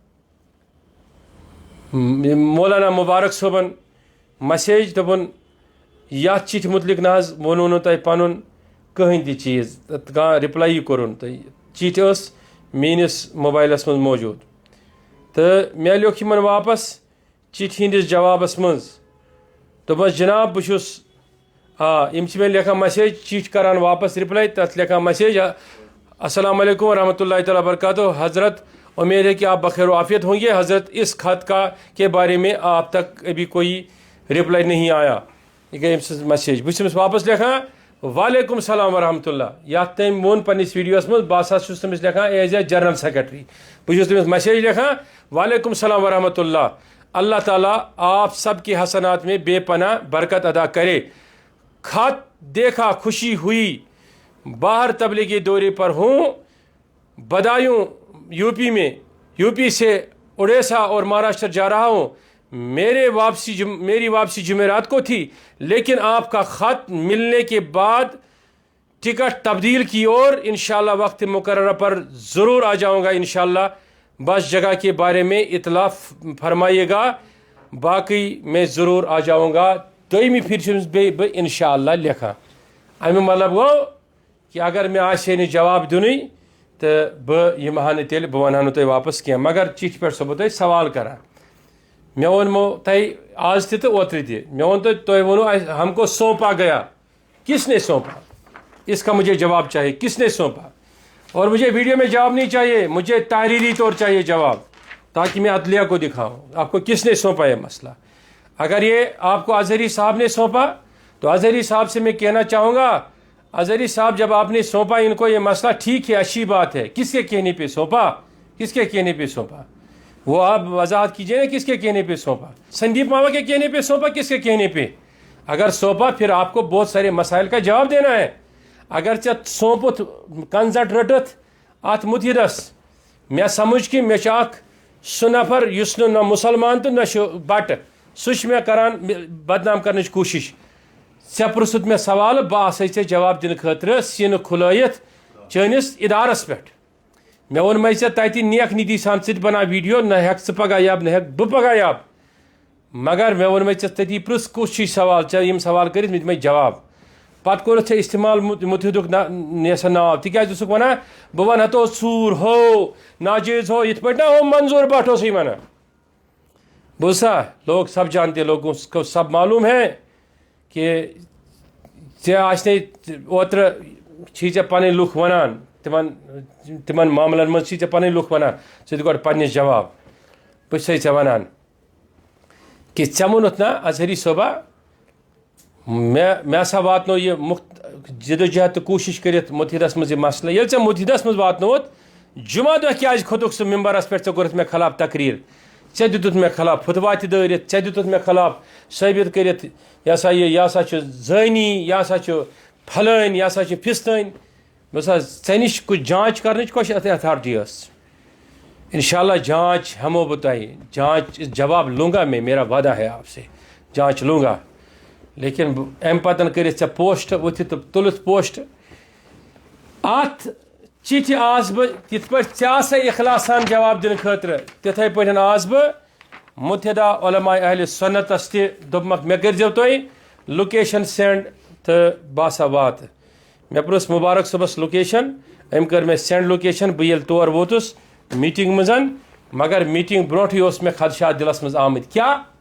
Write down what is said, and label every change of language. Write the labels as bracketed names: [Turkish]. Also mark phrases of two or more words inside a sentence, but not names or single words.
[Kashmiri] مولانا مبارک صٲبن مسیج دوٚپُن یتھ چٹھِ متعلق نہ حظ ووٚنوٕ نہٕ تۄہہِ پنُن کٕہٕنۍ تہِ چیٖز کانٛہہ رِپلاے کوٚرُن تۄہہِ چٹھِ ٲس میٲنِس موبایلس منٛز موجوٗد تہٕ مےٚ لیوٚکھ یِمن واپس چٹھِ ہِنٛدِس جوابس منٛز دوٚپمس جناب بہٕ چھُس یِم چھِ مےٚ لیکھان مسیج چٹھۍ کران واپس رِپلاے تتھ لیکھان مسیج [Arabic] السلام علیکم ورحمۃ اللہ تعالیٰ وبرکاتہ [Urdu] حضرت امید ہے کہ آپ بخیر و عافیت ہوں گے حضرت اس خط کے بارے میں آپ تک ابھی کوئی رپلائی نہیں آیا [Kashmiri] یہ گئی مسیج بہٕ چھُس واپس لیکھان [Arabic] وعلیکم السلام ورحمۃ اللہ [Kashmiri] یتھ تٔمۍ ووٚن پننس ویڈیوس منٛز بہٕ ہسا چھُس تٔمِس لیکھان ایز اے جنرل سیکرٹری بہٕ چھُس تٔمِس مسیج لیکھان [Arabic] وعلیکم السلام ورحمۃ اللہ [Urdu] اللہ تعالیٰ آپ سب کے حسنات میں بے پناہ برکت ادا کرے خط دیکھا خوشی ہوئی باہر تبلیغی دورے پر ہوں بدایوں یو پی سے اڑیسہ اور مہاراشٹر جا رہا ہوں میری واپسی جمعرات کو تھی لیکن آپ کا خط ملنے کے بعد ٹکٹ تبدیل کی اور انشاءاللہ وقت مقررہ پر ضرور آ جاؤں گا انشاءاللہ بس جگہ کے بارے میں اطلاع فرمائیے گا باقی میں ضرور آ جاؤں گا [Kashmiri] دویمہِ پھِرِ چھُس بہٕ انشاءاللہ لیکھان امیُک مطلب گوٚو کہ اگر مےٚ آسہِ نہٕ جواب دِنُے تہٕ بہٕ یِمہٕ ہا نہٕ تیٚلہِ بہٕ وَنہٕ ہا نہٕ تۄہہِ واپس کینٛہہ مگر چِٹھِ پٮ۪ٹھ چھُسو بہٕ تۄہہِ سوال کران میں ونمو تۄہہِ آز تہِ تہٕ اوترٕ تہِ مےٚ ووٚن تۄہہِ ووٚنوُ [Urdu] ہم کو سونپا گیا کس نے سونپا اس کا مجھے جواب چاہیے کس نے سونپا اور مجھے ویڈیو میں جواب نہیں چاہیے مجھے تحریری طور چاہیے جواب تاکہ میں عدلیہ کو دکھاؤں آپ کو کس نے سونپا یہ مسئلہ اگر یہ آپ کو اظہری صاحب نے سونپا تو اظہری صاحب سے میں کہنا چاہوں گا اظہری صاحب جب آپ نے سونپا ان کو یہ مسئلہ ٹھیک ہے اچھی بات ہے کس کے کہنے پہ سونپا کس کے کہنے پہ سونپا وہ آپ وضاحت کیجئے نا کس کے کہنے پہ سونپا سندیپ ماوا کے کہنے پہ سونپا کس کے کہنے پہ اگر سونپا پھر آپ کو بہت سارے مسائل کا جواب دینا ہے [Kashmiri] اگر ژےٚ سونپُت کنزٹ رٔٹِتھ اتھ مُتحدس مےٚ سمجھ کہ مےٚ چھُ اکھ سُہ نفر یُس نہٕ نہ مُسلمان تہٕ نہ چھُ بٹہٕ سُہ چھُ مےٚ کران بدنام کرنٕچ کوٗشش ژےٚ پرٛژھُتھ مےٚ سوال بہٕ آسے ژےٚ جواب دِنہٕ خٲطرٕ سیٖنہٕ کھُلٲیِتھ چٲنِس ادارس پٮ۪ٹھ مےٚ ووٚنمے ژےٚ تتہِ نیک نیتی سان ژٕ تہِ بنا ویڈیو نہ ہٮ۪کھ ژٕ پگاہ یب نہ ہٮ۪کھ بہٕ پگاہ یب مگر مےٚ ووٚنمے ژےٚ تٔتی پرٛژھ کُس چھُے سوال ژےٚ یِم سوال کٔرِتھ مےٚ دِمے جواب پتہٕ کوٚرُتھ ژےٚ استعمال مُتحدُک سا ناو تِکیٛازِ اوسُکھ ونان بہٕ ونہٕ ہا تو ژوٗر ہو ناجٲیز ہو یِتھ پٲٹھۍ نا ہو منظور بٹ اوسُے ونان بوزا [Urdu] لوگ سب جانتے لوگوں کو سب معلوم ہے [Kashmiri] کہ ژےٚ آسنے اوترٕ چھی ژےٚ پنٕنۍ لُکھ ونان تِمن معاملن منٛز چھی ژےٚ پنٕنۍ لُکھ ونان ژٕ دِ گۄڈٕ پننِس جواب بہٕ چھسے ژےٚ ونان کہ ژےٚ ووٚنُتھ نا اظہری صٲبا مےٚ ہسا واتنو یہِ جدوجہد تہٕ کوٗشش کٔرِتھ مُتحدس منٛز یہِ مسلہٕ ییٚلہِ ژےٚ مُتحدس منٛز واتنووُتھ جمعہ دۄہ کیٛازِ کھوٚتُکھ ژٕ ممبرس پٮ۪ٹھ ژےٚ کوٚرُتھ مےٚ خلاف تقریٖر ژےٚ دِتُتھ مےٚ خلاف فتوا تہِ دٲرِتھ ژےٚ دِتُتھ مےٚ خلاف ثٲبت کٔرِتھ یہِ ہسا یہِ ہسا چھُ زٲنی یہِ ہسا چھُ پھلٲنۍ یہِ ہسا چھُ فِستٲنۍ بس ژےٚ نِش کُس جانچ کرنٕچ کۄس اتھارٹی ٲس انشاء اللہ جانچ ہمو بہٕ تۄہہِ جانچ [Urdu] جواب لوں گا میں میرا وعدہ ہے آپ سے جانچ لوں گا لیکن [Kashmiri] امہِ پتن کٔرِتھ ژےٚ پوسٹ ؤتھِتھ تہٕ تُلِتھ پوسٹ اتھ چِٹھِ آس بہٕ یِتھ پٲٹھۍ ژےٚ آسے اخلاص سان جواب دِنہٕ خٲطرٕ تِتھے پٲٹھۍ آس بہٕ مُتحدہ علماء اہل سنتس تہِ دوٚپمکھ مےٚ کٔرۍزیو تُہۍ لوکیشن سینڈ تہٕ بہٕ ہسا واتہٕ مےٚ پرٛژھ مُبارک صٲبس لوکیشن أمۍ کٔر مےٚ سینڈ لوکیشن بہٕ ییٚلہِ تور ووتُس میٖٹِنٛگ منٛز مگر میٖٹِنٛگ برونٛٹھٕے اوس مےٚ خدشات دِلس منٛز آمٕتۍ کیٛاہ